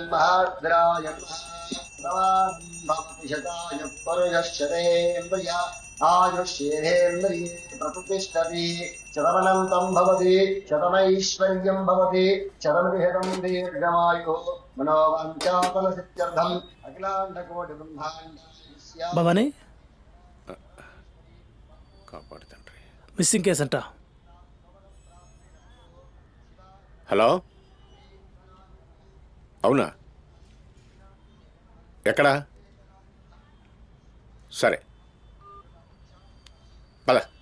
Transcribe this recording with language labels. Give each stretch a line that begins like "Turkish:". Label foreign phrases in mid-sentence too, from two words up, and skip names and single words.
Sanskrit: आर्द्राय भवति शताय पर्यश्चरेन्द्रिय आयुष्येन्द्रिये प्रतिष्ठति शतमनन्तं भवति शतमैश्वर्यं भवति शतमविहितं दीर्घमायुः मनोवाञ्छाफलसिद्ध्यर्थम् अखिलाण्डकोटिब्रह्माण्ड
Telugu: భవానీ కాపాడు తండ్రి.
English: missing case
Telugu: అంట. హలో, అవునా? ఎక్కడా? సరే పద.